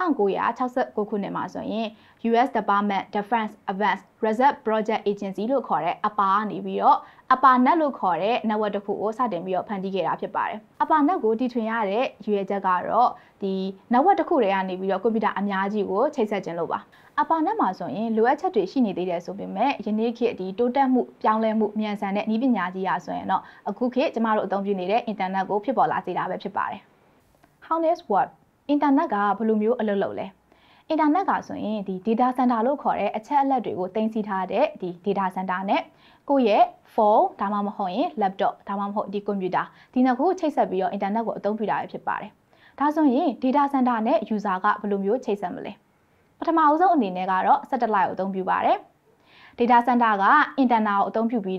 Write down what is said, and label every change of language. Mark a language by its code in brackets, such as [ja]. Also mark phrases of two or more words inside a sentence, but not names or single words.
[my] 1969 ခုနှစ်မှာဆိုရင် US Department Defense Advanced Research Project Agency လို့ခေါ်တဲ့ APA ကနေပြီးတော့ APANet လို့ခေါ်တဲ့ network တစ်ခုကိုစတင်ပြီးတော့ဖန်တီးခဲ့တာဖြစ်ပါတယ်။ APANet ကိုတည်ထွင်ရတဲ့ရည်ရွယ်ချက်ကတော့ဒီ network တစ်ခုတည်းကနေပြီးတော့ကွန်ပျူတာ အများကြီးကိုချိတ်ဆက်ခြင်းလို့ပါ။ APANet မှာဆိုရင်လိုအပ်ချက်တွေရှိနေသေးတယ်ဆိုပေမဲ့ယနေ့ခေတ်ဒီတိုးတက်မှုပြောင်းလဲမှုမြန်ဆန်တဲ့နည်းပညာကြီးရာဆို ရင်တော့အခုခေတ်ကျမတို့အသုံးပြုနေတဲ့ internet ကိုဖြစ်ပေါ်လာစေတာပဲဖြစ်ပါတယ်။ [en] How does work [my] အင်တာနက်ကဘယ်လိုမျိုးအလုပ်လုပ်လဲအင်တာနက်ကဆိုရင်ဒီ [en] data center [my] လို့ခေါ်တဲ့အချက်အလက်တွေကိုတင်စီထားတဲ့ဒီ [en] data center [my] နဲ့ကိုယ့်ရဲ့ဖုန်းဒါမှမဟုတ်ရင် laptop ဒါမှမဟုတ်ဒီကွန်ပျူတာဒီနှစ်ခုချိတ်ဆက်ပြီးတော့အင်တာနက်ကိုအသုံးပြုတာပဲဖြစ်ပါတယ်ဒါဆိုရင် [en] data center [my] နဲ့ user ကဘယ်လိုမျိုးချိတ်ဆက်မလဲပထမအဆုံးအနေနဲ့ကတော့ satellite ကိုအသုံးပြုပါတယ် data center က internet ကိုအသုံးပြုပြီး